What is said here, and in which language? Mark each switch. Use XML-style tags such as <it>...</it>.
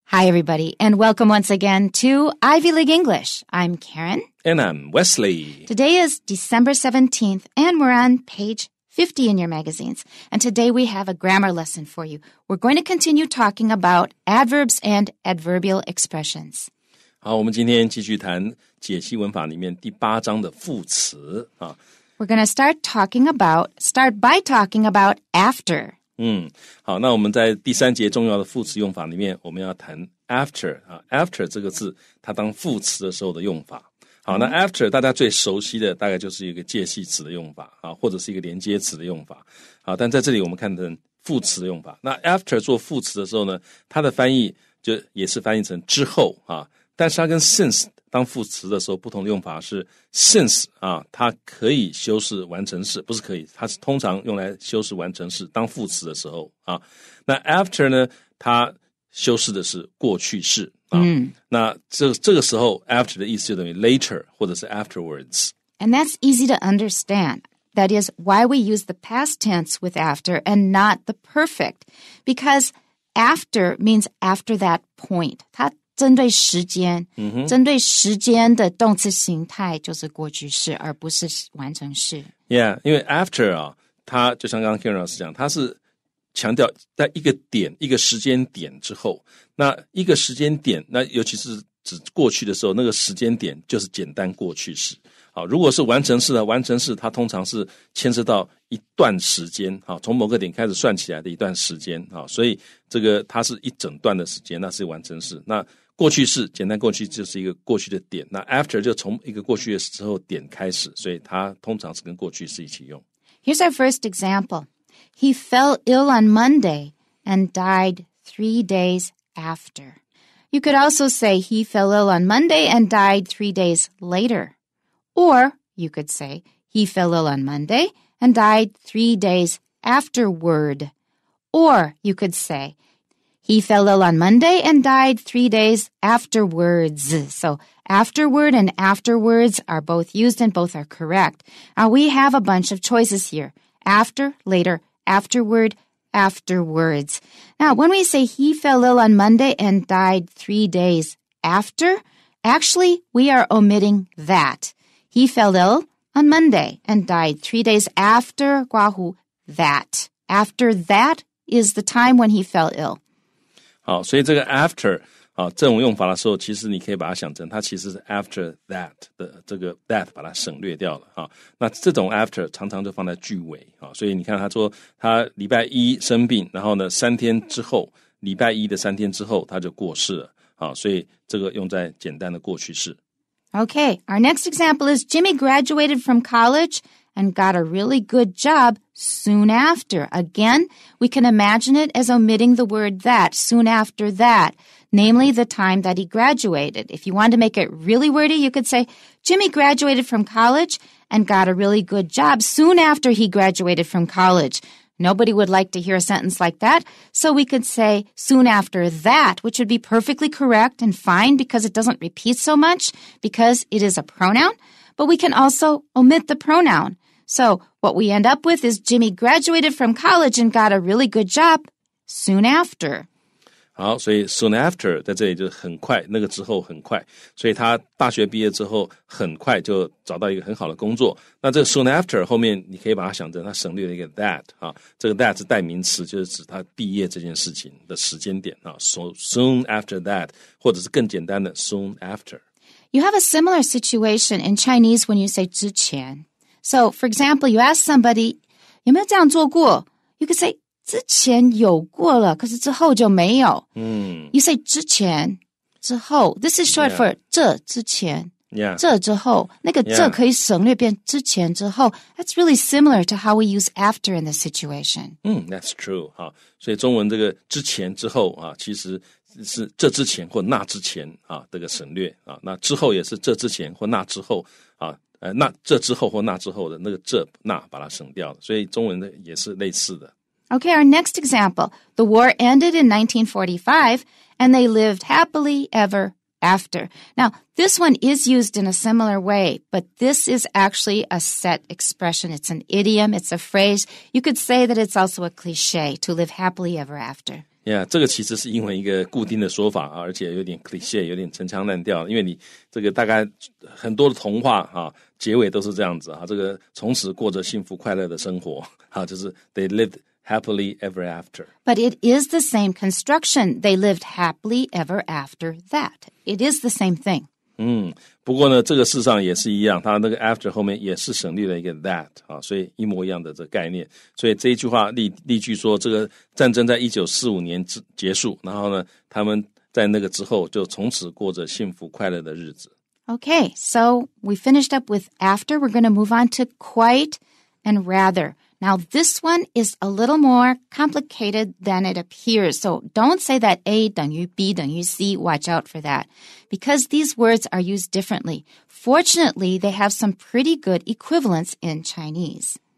<en>Hi, everybody, and welcome once again to Ivy League English. I'm Karen. And I'm Wesley. Today is December 17th, and we're on page 50 in your magazines. And today we have a grammar lesson for you. We're going to continue talking about adverbs and adverbial expressions.</en> <zh>好，我们今天继续谈解析文法里面第8章的副词啊。</zh> <en>We're going to start by talking about after.</en> <zh>好，那我们在第3节重要的副词用法里面，我们要谈 after 啊 ，after 这个字它当副词的时候的用法。好，那 after 大家最熟悉的大概就是一个介系词的用法啊，或者是一个连接词的用法。好，但在这里我们看成副词的用法。那 after 做副词的时候呢，它的翻译就也是翻译成之后啊，但是它跟 since 当副词的时候不同的用法是 since 啊，它可以修饰完成式，不是可以，它是通常用来修饰完成式当副词的时候啊。那 after 呢，它修饰的是过去式啊。那这个时候 after 的意思就等于 later 或者是 afterwards.</zh> <en>And that's easy to understand. That is why we use the past tense with after and not the perfect. Because after means after that point.</en> <zh>它针对时间，针对时间的动词形态就是过去式，而不是完成式。 Yeah, 因为 after 啊，它就像刚刚 Karen 老师讲，它是强调在一个点、一个时间点之后，那一个时间点，那尤其是指过去的时候，那个时间点就是简单过去式。好，如果是完成式的完成式，它通常是牵涉到一段时间，好，从某个点开始算起来的一段时间，好，所以这个它是一整段的时间，那是完成式。那过去式简单过去就是一个过去的点，那 after 就从一个过去的时候点开始，所以它通常是跟过去式一起用。</zh> <en>Here's our first example. He fell ill on Monday and died 3 days after. You could also say he fell ill on Monday and died 3 days later. Or you could say he fell ill on Monday and died 3 days afterward. Or you could say he fell ill on Monday and died 3 days afterwards. So afterward and afterwards are both used and both are correct. Now we have a bunch of choices here. After, later, afterward, afterwards. Now when we say he fell ill on Monday and died 3 days after, actually we are omitting that. He fell ill on Monday and died 3 days after that. After that is the time when he fell ill.</en> <zh>好，所以这个 after 啊，这种用法的时候，其实你可以把它想成，它其实是 after that 的这个 that 把它省略掉了啊。那这种 after 常常就放在句尾啊，所以你看他说他礼拜一生病，然后呢3天之后，礼拜一的3天之后他就过世了啊，所以这个用在简单的过去式。</zh> <en>Okay, our next example is Jimmy graduated from college and got a really good job soon after. Again, we can imagine it as omitting the word that, soon after that, namely the time that he graduated. If you wanted to make it really wordy, you could say, Jimmy graduated from college and got a really good job soon after he graduated from college. Nobody would like to hear a sentence like that, so we could say soon after that, which would be perfectly correct and fine because it doesn't repeat so much, because it is a pronoun, but we can also omit the pronoun. So what we end up with is Jimmy graduated from college and got a really good job soon after.</en> <zh>好，所以 soon after 在这里就是很快，那个之后很快，所以他大学毕业之后很快就找到一个很好的工作。那这个 soon after 后面你可以把它想成他省略了一个 that 啊，这个 that 是代名词，就是指他毕业这件事情的时间点啊。</zh> <en>So soon after that，</en> <zh>或者是更简单的</zh> <en>soon after. You have a similar situation in Chinese when you say 之前. So, for example, you ask somebody,</en> <zh>有没有这样做过?</zh> <en>You could say</en> <zh>之前有过了，可是之后就没有。</zh> <en>You say 之前之后 This is short for</en> <zh>这之前 这之后那个这可以省略变之前之后</zh> <en>That's really similar to how we use after in this situation. That's true</en> <zh>啊，所以中文这个之前之后啊，其实是这之前或那之前啊这个省略啊，那之后也是这之前或那之后啊，那这之后或那之后的那个这那把它省掉了，所以中文的也是类似的。</zh> <en>Okay, our next example. The war ended in 1945, and they lived happily ever after. Now, this one is used in a similar way, but this is actually a set expression. It's an idiom. It's a phrase. You could say that it's also a cliche, to live happily ever after.</en> <zh>Yeah， 这个其实是英文一个固定的说法啊，而且有点 cliché， 有点陈腔滥调。因为你这个大概很多的童话啊，结尾都是这样子啊，这个从此过着幸福快乐的生活啊，就是</zh> <en>they lived happily ever after. But it is the same construction. They lived happily ever after that. It is the same thing.</en> <zh>不过呢，这个事实上也是一样，它那个 after 后面也是省略了一个 that 啊，所以一模一样的这个概念。所以这一句话例句说，这个战争在1945年结束，然后呢，他们在那个之后就从此过着幸福快乐的日子。</zh> <en>Okay, so we finished up with after. We're going to move on to quite and rather. Now, this one is a little more complicated than it appears. So don't say that</en> <zh>A 等于 B 等于 C.</zh> <en>Watch out for that. Because these words are used differently. Fortunately, they have some pretty good equivalents in Chinese.</en>